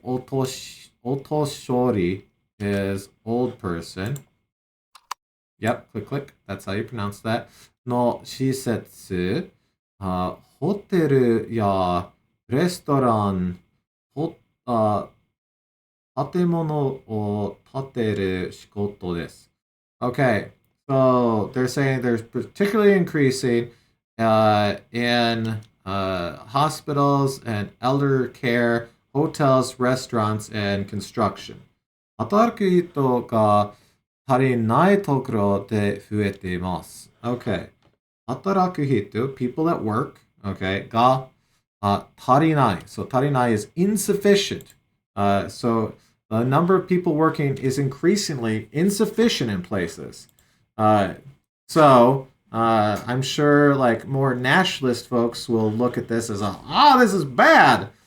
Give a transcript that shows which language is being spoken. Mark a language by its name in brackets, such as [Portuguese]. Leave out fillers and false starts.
[English] お年寄り is old person. Yep, click, click. That's how you pronounce that. [Japanese] の施設、ホテルやレストラン、あ建物を建てる仕事です。 [English] Okay, so they're saying they're particularly increasing in hospitals and elder care, hotels, restaurants, and construction. [Japanese] 働く人が足りないところで増えています。 [English] Okay. [Japanese] 働く人, [English] people that work, okay, [Japanese] が、足りない. [English] So 足りない is insufficient. So the number of people working is increasingly insufficient in places. So I'm sure like more nationalist folks will look at this as this is bad.